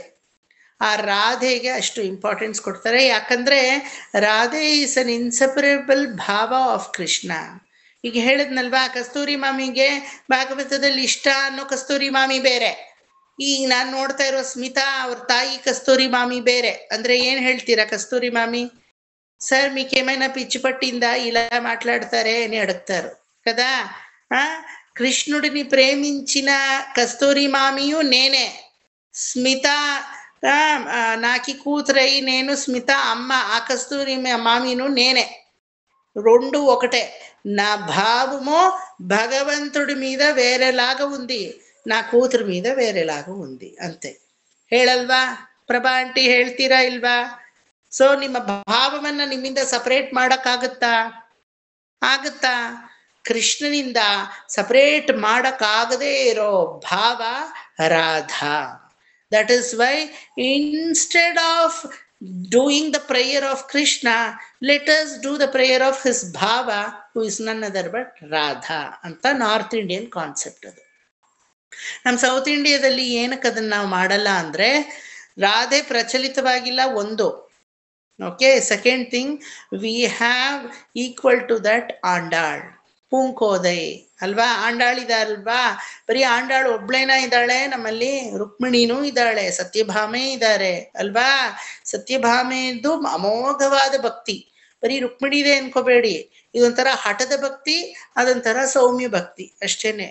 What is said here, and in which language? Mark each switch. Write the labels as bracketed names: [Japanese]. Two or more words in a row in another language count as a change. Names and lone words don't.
[Kannada] ಆ ರಾಧೆಗೆ ಅಷ್ಟು ಇಂಪಾರ್ಟೆನ್ಸ್ ಕೊಡ್ತಾರೆ, ಯಾಕಂದ್ರೆ ರಾಧೆ [English] is an inseparable [Kannada] ಭಾವ ಆಫ್ ಕೃಷ್ಣ. ಈಗ ಹೇಳಿದ್ನಲ್ವಾ, ಕಸ್ತೂರಿ ಮಾಮಿಗೆ ಭಾಗವತದಲ್ಲಿ ಇಷ್ಟ ಅನ್ನೋ ಕಸ್ತೂರಿ ಮಾಮಿ ಬೇರೆ, ಈಗ ನಾನು ನೋಡ್ತಾ ಇರೋ ಸ್ಮಿತಾ ಅವ್ರ ತಾಯಿ ಕಸ್ತೂರಿ ಮಾಮಿ ಬೇರೆ. ಅಂದ್ರೆ ఏం ಹೇಳ್ತೀರಾ కస్తూరి మామి? [Telugu] సార్ మీకేమైనా పిచ్చి పట్టిందా ఇలా మాట్లాడతారే అని అడుగుతారు కదా. కృష్ణుడిని ప్రేమించిన కస్తూరి మామియు నేనే, స్మిత నాకి కూతురై నేను స్మిత అమ్మ ఆ కస్తూరి మామిను నేనే, రెండు ఒకటే. నా భావము భగవంతుడి మీద వేరేలాగా ఉంది, నా కూతురు మీద వేరేలాగా ఉంది, [Kannada] ಅಂತೆ. ಹೇಳಲ್ವಾ ಪ್ರಭಾ ಆಂಟಿ? ಹೇಳ್ತೀರಾ ಇಲ್ವಾ? ಸೊ ನಿಮ್ಮ ಭಾವವನ್ನ ನಿಮ್ಮಿಂದ ಸಪರೇಟ್ ಮಾಡಕ್ಕಾಗತ್ತಾ? ಆಗುತ್ತಾ? ಕೃಷ್ಣನಿಂದ ಸಪರೇಟ್ ಮಾಡಕ್ಕಾಗದೇ ಇರೋ ಭಾವ ರಾಧಾ. [English] that is why instead of doing the prayer of Krishna, let us do the prayer of his bhava, who is none other but Radha ಅಂತ north Indian concept ಅದು. [Kannada] ನಮ್ಮ ಸೌತ್ ಇಂಡಿಯಾದಲ್ಲಿ ಏನಕ್ಕೆ ಅದನ್ನ ನಾವು ಮಾಡಲ್ಲ ಅಂದ್ರೆ, ರಾಧೆ ಪ್ರಚಲಿತವಾಗಿಲ್ಲ ಒಂದು. [English] okay, second thing, we have equal to that ಆಂಡಾಳ್, ಪೂಂಕೋದೈ ಅಲ್ವಾ? [Kannada] ಆಂಡಾಳ್ ಇದಾರಲ್ವಾ? ಬರೀ ಆಂಡಾಳ್ ಒಬ್ಳೇನ ಇದ್ದಾಳೆ ನಮ್ಮಲ್ಲಿ? ರುಕ್ಮಿಣಿನೂ ಇದ್ದಾಳೆ, ಸತ್ಯಭಾಮೆ ಇದ್ದಾರೆ ಅಲ್ವಾ? ಸತ್ಯಭಾಮೆದು ಅಮೋಘವಾದ ಭಕ್ತಿ, ಬರೀ ರುಕ್ಮಿಣಿದೆ ಅನ್ಕೋಬೇಡಿ. ಇದೊಂಥರ ಹಠದ ಭಕ್ತಿ, ಅದೊಂಥರ ಸೌಮ್ಯ ಭಕ್ತಿ ಅಷ್ಟೇನೆ.